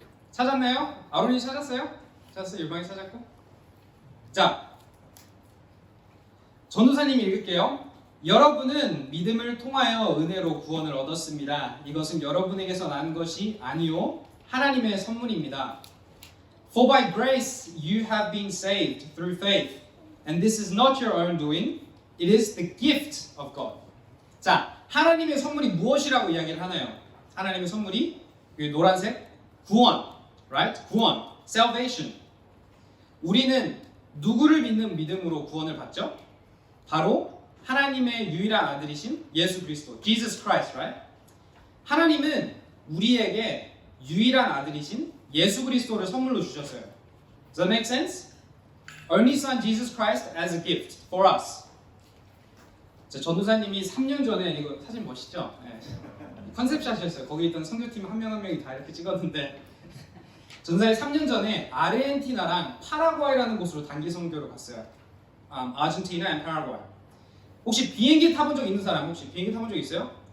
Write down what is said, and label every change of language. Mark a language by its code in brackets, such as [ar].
[ko] 찾았나요? 아론이 찾았어요? 찾았어요? 유방이 찾았고. 자, 전도사님이 읽을게요. 여러분은 믿음을 통하여 은혜로 구원을 얻었습니다. 이것은 여러분에게서 난 것이 아니요 하나님의 선물입니다. [en] For by grace you have been saved through faith. And this is not your own doing. It is the gift of God. [ko] 자, 하나님의 선물이 무엇이라고 이야기를 하나요? 하나님의 선물이 노란색 구원, right? 구원, salvation. 우리는 누구를 믿는 믿음으로 구원을 받죠? 바로 하나님의 유일한 아들이신 예수 그리스도, Jesus Christ, right? 하나님은 우리에게 유일한 아들이신 예수 그리스도를 선물로 주셨어요. [en] Does that make sense? Only Son Jesus Christ as a gift for us. [ko] 전도사님이 3년 전에 이거 사진 멋있죠? 네. 컨셉샷이었어요. 거기 있던 선교팀 한 명 한 명이 다 이렇게 찍었는데 전사님 3년 전에 아르헨티나랑 파라과이라는 곳으로 단기 선교로 갔어요. 아르헨티나 앤 파라과이. 혹시 비행기 타본 적 있는 사람 혹시 비행기 타본 적 있어요?